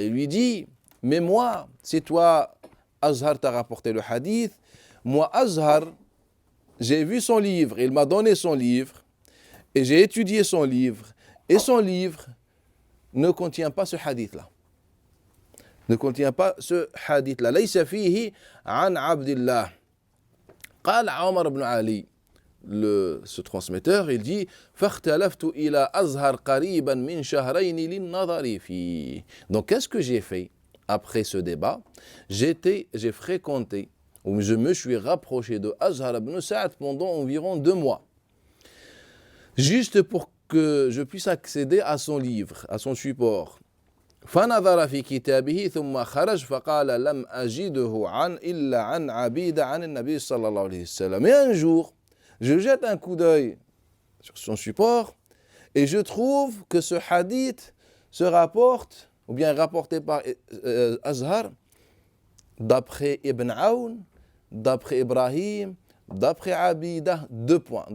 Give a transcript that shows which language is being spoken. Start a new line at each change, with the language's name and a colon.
French: Il lui dit, mais moi, c'est toi, Azhar t'a rapporté le hadith. Moi, Azhar, j'ai vu son livre. Il m'a donné son livre. Et j'ai étudié son livre. Et son livre ne contient pas ce hadith-là. Ne contient pas ce hadith-là.
Arabic: ليس فيه عن عبد الله. قال عمر بن علي.
French: ce transmetteur, il dit
Arabic: فاختلفت إلى أزهر قريبا من شهرين للنظر فيه.
French: Donc qu'est-ce que j'ai fait après ce débat? J'ai fréquenté, ou je me suis rapproché de Azhar ibn Sa'd pendant environ 2 mois, juste pour que je puisse accéder à son livre, à son support.
Arabic: فنظر في كتابه ثم خرج فقال لم أجده إلا عن عبيدة عن النبي صلى الله عليه وسلم.
French: Et un jour, je jette un coup d'œil sur son support et je trouve que ce hadith se rapporte, ou bien rapporté par Azhar, d'après Ibn Aoun, d'après Ibrahim, d'après Abida, 2 points.